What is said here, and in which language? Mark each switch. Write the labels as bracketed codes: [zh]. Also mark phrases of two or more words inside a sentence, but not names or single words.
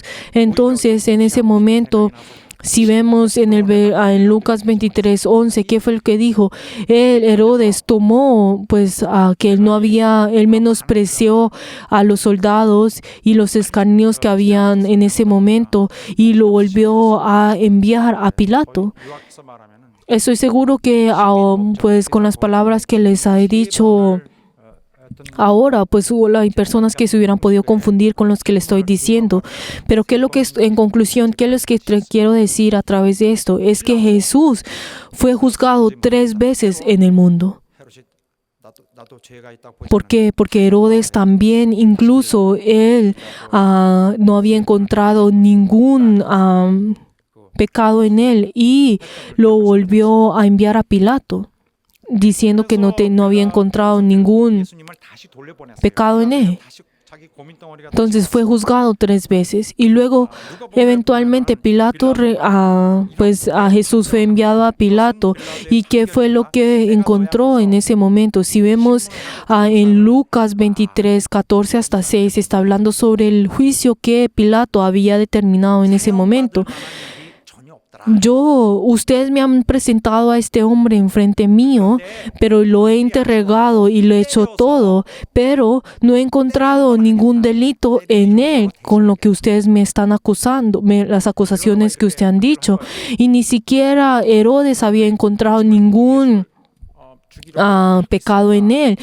[es] Entonces, en ese momento, si vemos en Lucas 23:11, ¿qué fue el que dijo? Herodes tomó, pues, que él menospreció a los soldados y los escarnios que habían en ese momento y lo volvió a enviar a Pilato. [ko] 요약해서 말하면은 [es] Estoy seguro que, pues, con las palabras que les he dicho ahora, pues hay personas que se hubieran podido confundir con los que le estoy diciendo. Pero en conclusión, ¿qué es lo que quiero decir a través de esto? Es que Jesús fue juzgado 3 veces en el mundo. [ko] 헤롯이 나도 죄가 있다고 보지 [es] ¿Por qué? Porque Herodes también, incluso él no había encontrado ningún pecado en él y lo volvió a enviar a Pilato, diciendo que no había encontrado ningún [ko] 예수님을 다시 돌려보냈어요. [es] pecado en él. [ko] 다시 자기 고민덩어리가 [es] Entonces fue juzgado 3 veces y luego eventualmente Pilato, pues a Jesús fue enviado a Pilato. ¿Y qué fue lo que encontró en ese momento? Si vemos en Lucas 23:14 hasta 6, está hablando sobre el juicio que Pilato había determinado en ese momento. [ko] 전혀 없더라. [es] Ustedes me han presentado a este hombre enfrente mío, pero lo he interrogado y lo he hecho todo, pero no he encontrado ningún delito en él con lo que ustedes me están acusando, las acusaciones que ustedes han dicho. Y ni siquiera Herodes había encontrado ningún pecado en él.